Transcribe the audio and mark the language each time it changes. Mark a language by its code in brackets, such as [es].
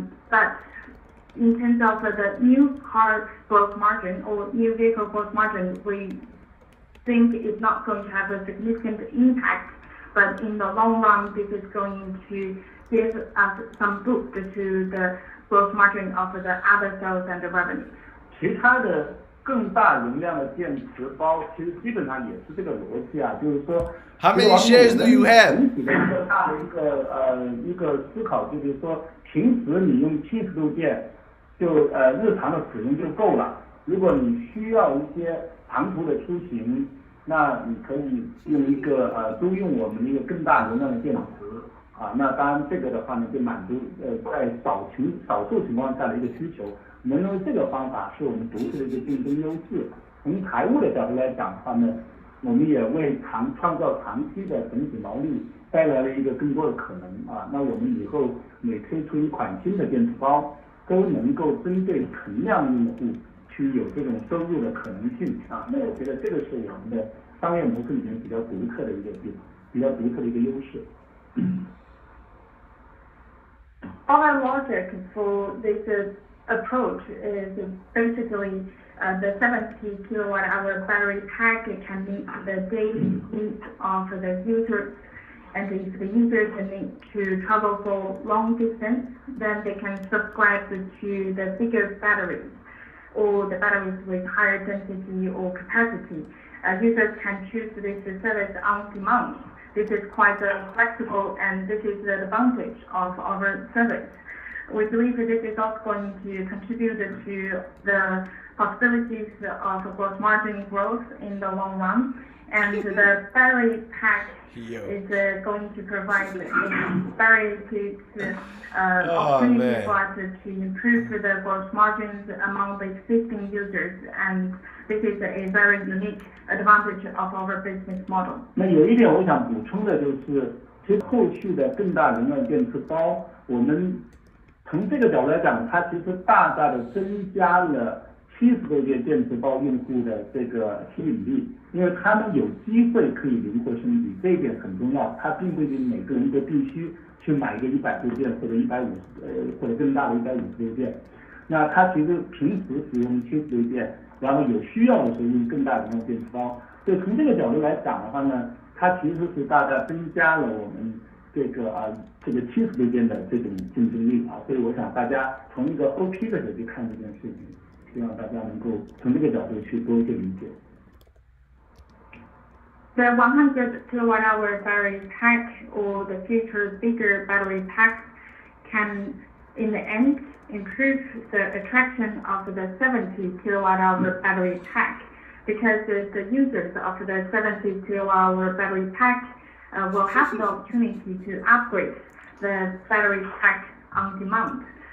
[en] But in terms of the new car gross margin or new vehicle gross margin, we think it's not going to have a significant impact. But in the long run, this is going to give us some boost to the gross margin of the other sales and the revenue. [zh] 其他的更大容量的电池包，其实基本上也是这个逻辑啊，就是说 [en] How many shares do you have? [zh] 整体的一个大的一个思考，就是说平时你用70度电就日常的使用就够了。如果你需要一些长途的出行，那你可以用一个租用我们一个更大容量的电池。那当然这个的话呢，就满足在少数情况下的一个需求。我们认为这个方法是我们独特的一个竞争优势。从财务的角度来讲的话呢，我们也为创造长期的整体毛利带来了一个更多的可能那我们以后每推出一款新的电池包，都能够针对存量用户去有这种收入的可能性那我觉得这个是我们的商业模式里面比较独特的一个优势。 [en] Our logic for this approach is basically the 70 kilowatt-hour battery pack can meet the daily needs of the users. And if the users need to travel for long distance, then they can subscribe to the bigger batteries or the batteries with higher density or capacity. Users can choose this service on demand. This is quite flexible, and this is the advantage of our service. We believe this is also going to contribute to the possibilities of gross margin growth in the long run. And the battery pack is going to provide a very good opportunity for us to improve the gross margins among the existing users. And this is a very unique advantage of our business model. [zh] 那有一点我想补充的就是，其实后续的更大容量电池包，我们从这个角度来讲，它其实大大的增加了70度电电池包用户的这个吸引力，因为他们有机会可以灵活升级，这一点很重要。它并不一定每个人都必须去买一个100度电或者或者更大的150度电。那他其实平时使用70度电，然后有需要的时候用更大容量电池包。所以从这个角度来讲的话呢，它其实是大大增加了我们这个70度电的这种竞争力所以我想大家从一个 OP 的角度看这件事情，希望大家能够从这个角度去多一些理解。 [en] The 100 kilowatt-hour battery pack or the future bigger battery packs can, in the end, improve the attraction of the 70 kilowatt-hour battery pack because the users of the 70 kilowatt-hour battery pack will have the opportunity to upgrade the battery pack on demand.